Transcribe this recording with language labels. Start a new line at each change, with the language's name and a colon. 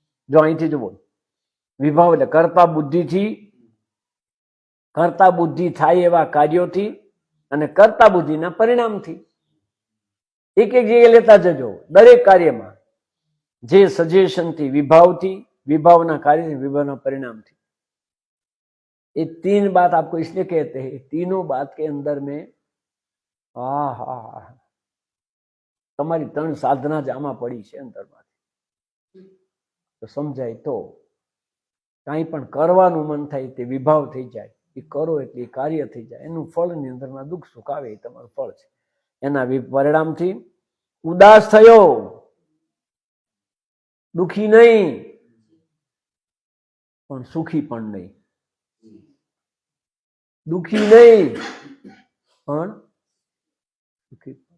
Gujarati: જો અહીંથી જુઓ, વિભાવ એટલે કરતા બુદ્ધિથી, કરતા બુદ્ધિ થાય એવા કાર્યોથી અને કરતા બુદ્ધિના પરિણામથી. એક એક જગ્યાએ લેતા જજો. દરેક કાર્યમાં જે સજેશનથી, વિભાવથી, વિભાવના કાર્ય, વિભાવના પરિणामથી.
Hindi: ये 3 बात आपको इसलिए कहते हैं, तीनों बात के अंदर में हा हा हा,
Gujarati: તમારી 3 સાધના જ આમાં પડી છે અંદરમાંથી. તો સમજાય તો કાંઈ પણ કરવાનું મન થાય તે વિભાવ થઈ જાય, એ કરો એટલે એ કાર્ય થઈ જાય. એનું ફળની અંદરમાં દુઃખ સુખ આવે, એ તમારું ફળ છે. એના પરિણામથી ઉદાસ થયો, દુઃખી નહીં પણ સુખી પણ નહીં, દુઃખી નહીં પણ સુખી.